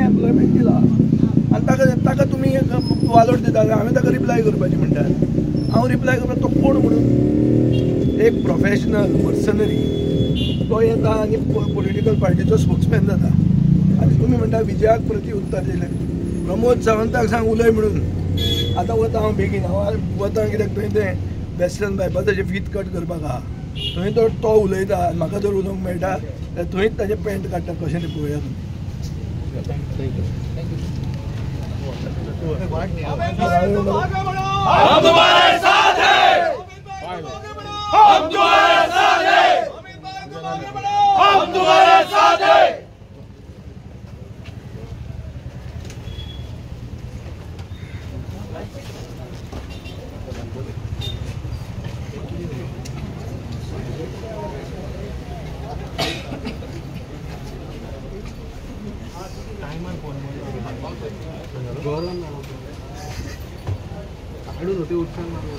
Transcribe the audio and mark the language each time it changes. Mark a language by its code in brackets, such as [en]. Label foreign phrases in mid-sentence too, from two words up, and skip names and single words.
[kok] एम्प्लॉयमेंट दिला आनी ताका तुमी वालोर दिता हांवें ताका रिप्लाय करपाचें म्हणटात हांव रिप्लाय करता तो कोण म्हणून एक [en] professional mercenary [kok] तो येता आनी पॉलिटिकल पार्टीचो स्पोक्समॅन जाता आनी तुमी म्हणटा विजयाक प्रती उत्तर दिलें प्रमोद सावंताक सांग उलय म्हणून आतां वता हांव बेगीन हांव वता कित्याक थंय तें वेस्टर्न बायपासाचें फीत कट करपाक आहा थंय तो उलयता आनी म्हाका जर उलोवंक मेळटा जाल्यार थंयच ताजें पॅन्ट काडटा कशें तें पळोवया [hi] हम तुम्हारे साथ हैं हम तुम्हारे साथ हैं हम तुम्हारे साथ हैं [kok] हाडून होते उठसान